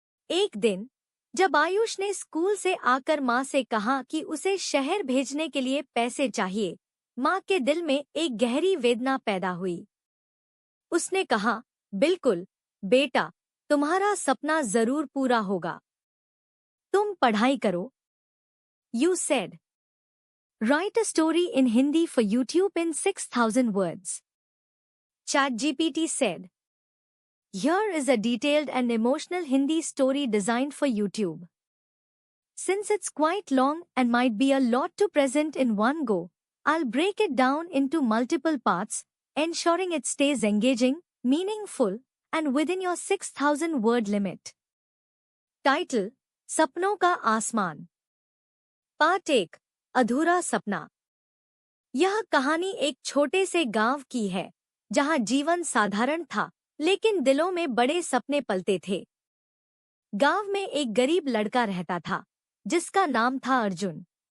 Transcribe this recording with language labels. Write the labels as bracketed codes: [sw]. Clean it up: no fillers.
[hi] एक दिन जब आयुष ने स्कूल से आकर माँ से कहा कि उसे शहर भेजने के लिए पैसे चाहिए, माँ के दिल में एक गहरी वेदना पैदा हुई। उसने कहा, बिल्कुल बेटा, तुम्हारा सपना जरूर पूरा होगा। तुम पढ़ाई करो। [en] You said. Write a story in Hindi for YouTube in 6,000 words. ChatGPT said. Here is a detailed and emotional Hindi story designed for YouTube. Since it's quite long and might be a lot to present in one go, I'll break it down into multiple parts, ensuring it stays engaging, meaningful, and within your 6,000 word limit. [hi] Title: सपनों का आसमान। Part 1। अधूरा सपना। यह कहानी एक छोटे से गांव की है, जहां जीवन साधारण था, लेकिन दिलों में बड़े सपने पलते थे। गांव में एक गरीब लड़का रहता था, जिसका नाम था अर्जुन।